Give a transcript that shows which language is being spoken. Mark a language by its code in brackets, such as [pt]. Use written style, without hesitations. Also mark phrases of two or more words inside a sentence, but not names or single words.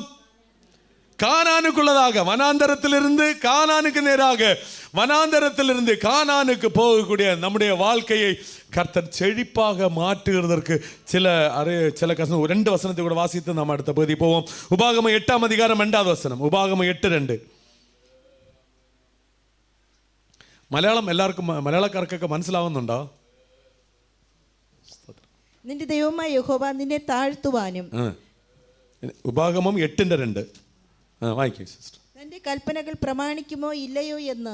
[ta] கானானுக்குள்ளதாக, வனாந்தரத்திலிருந்து கானானுக்கு நேராக, வனாந்தரத்திலிருந்து கானானுக்கு போகக்கூடிய நம்முடைய வாழ்க்கையை கர்த்தர் செழிப்பாக மாற்றுகிறதற்கு சில கசனம் 2 வசனத்தை கூட வாசித்து நாம் அடுத்த பகுதி போவோம். உபாகமம் 8ஆம் அதிகாரம் 2வது வசனம். உபாகமம் 8:2. [ml] മലയാളം എല്ലാവർക്കും മലയാളക്കാർക്കൊക്കെ മനസ്സിലാവുന്നുണ്ടോ? നിന്റെ ദൈവമായ യഹോവ നിന്നെ താഴ്ത്തുവാനും. ഉപാഗമം 8:2 വായിക്കും സിസ്റ്റർ. തന്റെ കൽപ്പനകൾ പ്രമാണിക്കുമോ ഇല്ലയോ എന്ന്,